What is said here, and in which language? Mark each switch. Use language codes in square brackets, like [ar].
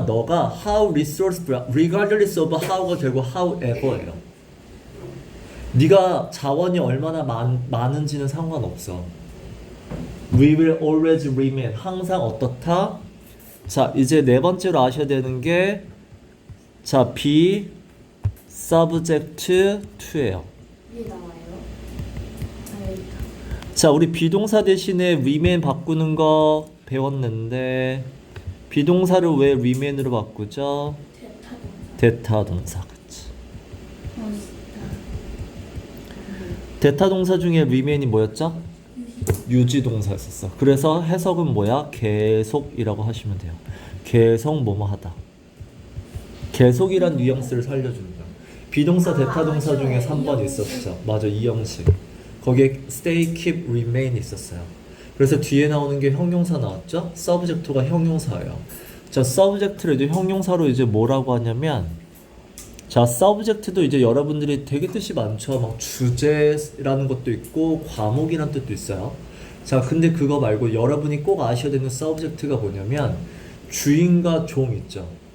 [ko] 너가 [en] how resourceful, regardless of how가 [ko] 결국 [en] however예요. [ko] 네가 자원이 얼마나 많은지는 상관없어. [en] We will always remain. [ko] 항상 어떻다? 자, 이제 네 번째로 아셔야 되는 게 자, [en] be subject to [ko] 예요. 이게 나와요? 여기. 자, 우리 비동사 대신에 remain 바꾸는 거 배웠는데 비동사를 왜 remain으로 바꾸죠? 대타 동사. 그치? 멋있다. 대타 동사 중에 remain이 뭐였죠? 유지 동사였었어. 그래서 해석은 뭐야? 계속이라고 하시면 돼요. 계속 뭐뭐 하다. 계속이란 뉘앙스를 살려주는 거야. 비동사 대타 동사 중에 3번 있었죠. 맞아, 이 형식. 거기에 [en] stay, keep, remain [ko] 있었어요. 그래서 뒤에 나오는 게 형용사 나왔죠? subject가 형용사예요. 자, subject를 이제 형용사로 이제 뭐라고 하냐면, 자, subject도 이제 여러분들이 되게 뜻이 많죠. 막 주제라는 것도 있고 과목이란 뜻도 있어요. 자, 근데 그거 말고 여러분이 꼭 아셔야 되는 subject가 뭐냐면 주인과 종 있죠.